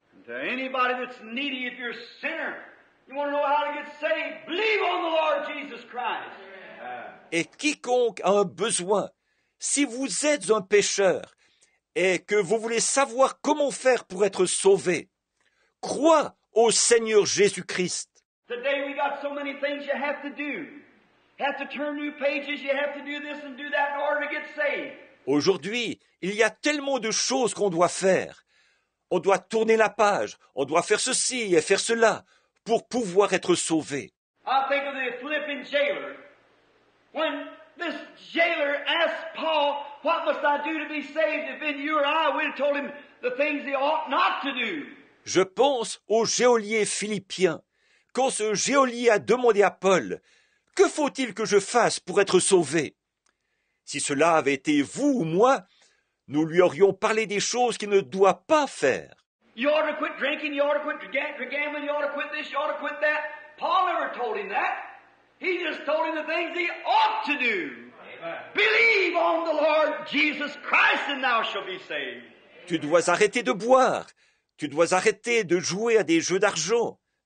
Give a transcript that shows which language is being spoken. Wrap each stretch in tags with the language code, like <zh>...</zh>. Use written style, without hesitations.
<en>To anybody that's needy, if you're a sinner, you want to know how to get saved, believe on the Lord Jesus Christ.</en> <fr>Et quiconque a un besoin, si vous êtes un pécheur et que vous voulez savoir comment faire pour être sauvé, crois au Seigneur Jésus-Christ.</fr> <en>Today we got so many things you have to do. You have to turn new pages, you have to do this and do that in order to get saved.</en> <fr>Aujourd'hui, il y a tellement de choses qu'on doit faire. On doit tourner la page, on doit faire ceci et faire cela pour pouvoir être sauvé.</fr> <en>I think of the Philippian jailer. When this jailer asked Paul, what must I do to be saved? If been you or I, we'd have told him the things he ought not to do.</en> <fr>Je pense au geôlier philippien. Quand ce geôlier a demandé à Paul, « Que faut-il que je fasse pour être sauvé ?» Si cela avait été vous ou moi, nous lui aurions parlé des choses qu'il ne doit pas faire.</fr> <en>You ought to quit drinking, you ought to quit gambling, you ought to quit this, you ought to quit that. Paul never told him that. He just told him the things he ought to do. Amen. Believe on the Lord Jesus Christ and thou shalt be saved.</en> <fr>Tu dois arrêter de boire. Tu dois arrêter de jouer à des jeux d'argent.</fr>